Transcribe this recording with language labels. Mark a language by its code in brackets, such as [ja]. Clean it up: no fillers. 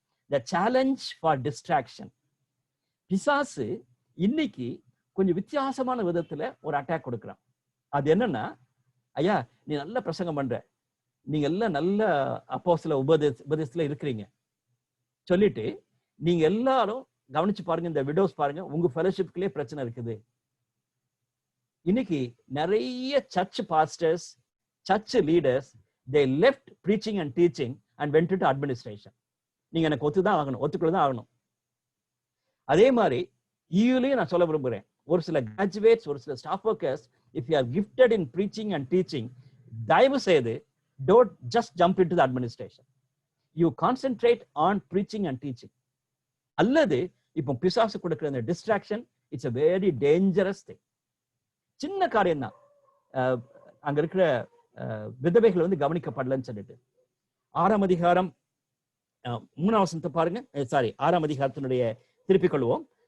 [en] The challenge for distraction. [ta] பிசாசு இன்னைக்கு கொஞ்சம் வித்தியாசமான விதத்துல ஒரு அட்டாக் கொடுக்குறான். அது என்னன்னா, ஐயா நீ நல்ல பிரசங்கம் பண்ற, நீங்க எல்லாம் நல்ல அப்போஸ்தல உபதேசத்துல இருக்கிறீங்க சொல்லிட்டு நீங்க எல்லாரும் கவனிச்சு பாருங்க, இந்த விடோஸ் பாருங்க, உங்க ஃபெலோஷிப்லயே பிரச்சனை இருக்குது. இன்னைக்கு நிறைய [en] Church pastors, church leaders, they left preaching and teaching and went into administration. [ta] நீங்க எனக்கு ஒத்துக்கொள்ளதான் ஆகணும். அதே மாதிரி ஈவிலையும் நான் சொல்ல விரும்புகிறேன், ஒரு சில கிராஜுவேட்ஸ், ஒரு சில staff workers, [en] if you are gifted in preaching and teaching, [ta] தயவு செய்து [en] don't just jump into the administration. You concentrate on preaching and teaching. [ta] அல்லது இப்போ பிசாசு கொடுக்கிற அந்த distraction, [en] It's a very dangerous thing. [ta] சின்ன காரியம் தான். அங்க இருக்கிற விதவைகள் வந்து கவனிக்கப்படலன்னு சொல்லிட்டு 6ஆம் அதிகாரம் 3ஆம் வசனத்தை பாருங்க. 6ஆம் அதிகாரத்தினுடைய திருப்பிக் கொள்வோம்.